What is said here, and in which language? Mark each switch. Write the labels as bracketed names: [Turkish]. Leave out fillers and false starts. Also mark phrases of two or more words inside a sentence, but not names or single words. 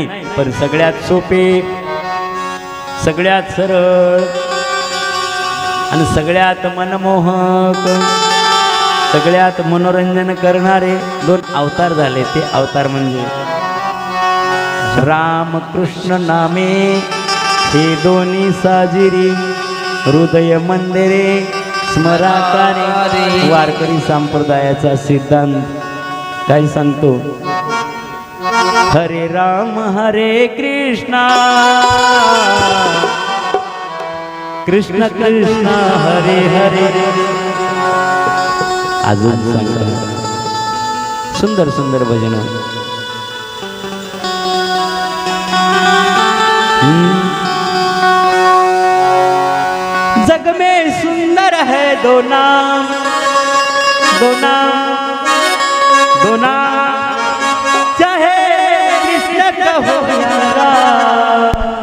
[Marathi] पण सगळ्यात सोपे सगळ्यात सरळ आणि सगळ्यात मनमोहक सगळ्यात मनोरंजन करणारे 2 अवतार झाले. ते अवतार म्हणजे राम कृष्ण नामे हे दोन्ही साजिरी हृदय मंदिरे स्मराकारे. वारकरी संप्रदायाचा सिद्धांत काय सांगतो? [Sanskrit] हरे राम हरे कृष्णा कृष्ण कृष्ण हरे हरे. [Marathi] अजून सांगा सुंदर सुंदर भजन. [Hindi] जग में सुंदर है दो नाम दो नाम दो नाम चाहे कृष्ण कहो या राम.